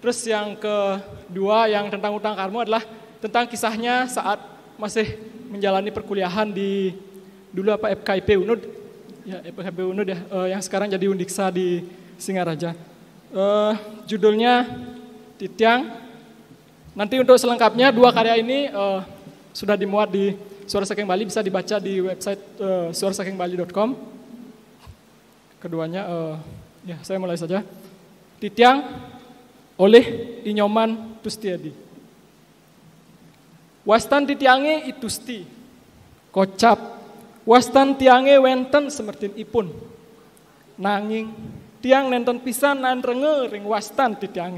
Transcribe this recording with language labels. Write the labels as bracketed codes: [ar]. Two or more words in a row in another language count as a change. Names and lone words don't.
[id] Terus yang kedua yang tentang Utang Karmo adalah tentang kisahnya saat masih menjalani perkuliahan di dulu FKIP UNUD, ya FKIP UNUD ya, yang sekarang jadi Undiksa di Singaraja. Judulnya Titiang. Nanti untuk selengkapnya dua karya ini sudah dimuat di Suara Saking Bali, bisa dibaca di website suarasakingbali.com. Keduanya, ya saya mulai saja. Titiang oleh Inyoman Tustiedi. [ban] Wastan titiange itusti, kocap, wastan tiange wenten semertin ipun, nanging tiang nenten pisan nan renge ring wastan titiange.